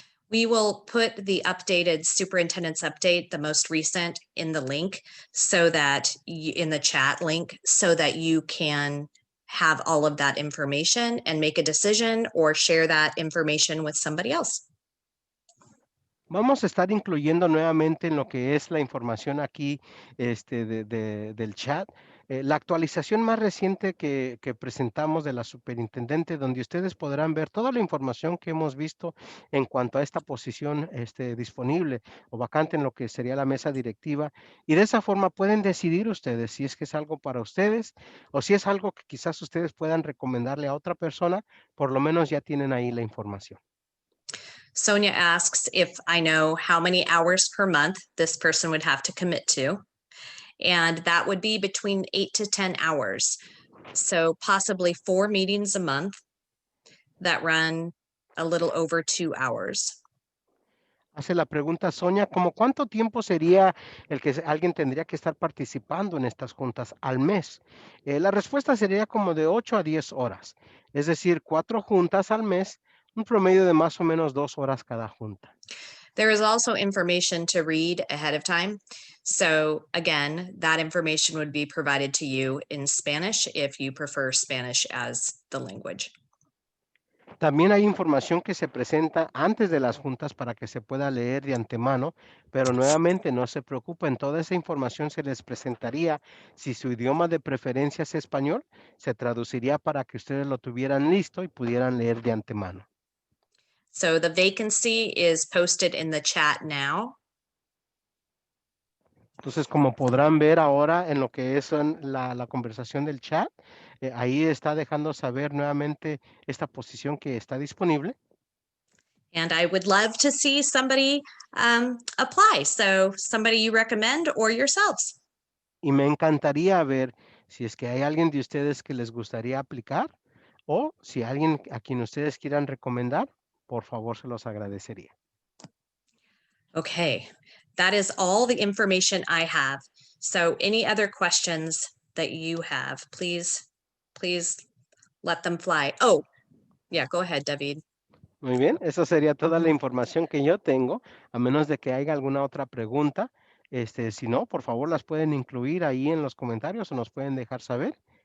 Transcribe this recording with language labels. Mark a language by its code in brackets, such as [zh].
[en] We will put the updated superintendent's update, the most recent, in the link so that in the chat link so that you can have all of that information and make a decision or share that information with somebody else. [es] Vamos a estar incluyendo nuevamente en lo que es la información aquí del chat, la actualización más reciente que presentamos de la superintendente, donde ustedes podrán ver toda la información que hemos visto en cuanto a esta posición disponible o vacante en lo que sería la mesa directiva. Y de esa forma pueden decidir ustedes si es que es algo para ustedes o si es algo que quizás ustedes puedan recomendarle a otra persona, por lo menos ya tienen ahí la información. [en] Sonia asks if I know how many hours per month this person would have to commit to. And that would be between 8 to 10 hours. So possibly 4 meetings a month that run a little over 2 hours. [es] Hace la pregunta Sonia, ¿cómo cuánto tiempo sería el que alguien tendría que estar participando en estas juntas al mes? La respuesta sería como de 8 a 10 horas, es decir, 4 juntas al mes, un promedio de más o menos 2 horas cada junta. [en] There is also information to read ahead of time. So again, that information would be provided to you in Spanish if you prefer Spanish as the language. [es] También hay información que se presenta antes de las juntas para que se pueda leer de antemano, pero nuevamente no se preocupen, toda esa información se les presentaría. Si su idioma de preferencia es español, se traduciría para que ustedes lo tuvieran listo y pudieran leer de antemano. [en] So the vacancy is posted in the chat now. [es] Entonces, como podrán ver ahora en lo que es la conversación del chat, ahí está dejando saber nuevamente esta posición que está disponible. [en] And I would love to see somebody apply. So somebody you recommend or yourselves. [es] Y me encantaría ver si es que hay alguien de ustedes que les gustaría aplicar o si alguien a quien ustedes quieran recomendar, por favor se los agradecería. [en] Okay, that is all the information I have. So any other questions that you have, please let them fly. Oh, yeah, go ahead, David. [es] Muy bien, esa sería toda la información que yo tengo, a menos de que haya alguna otra pregunta. Si no, por favor, las pueden incluir ahí en los comentarios o nos pueden dejar saber.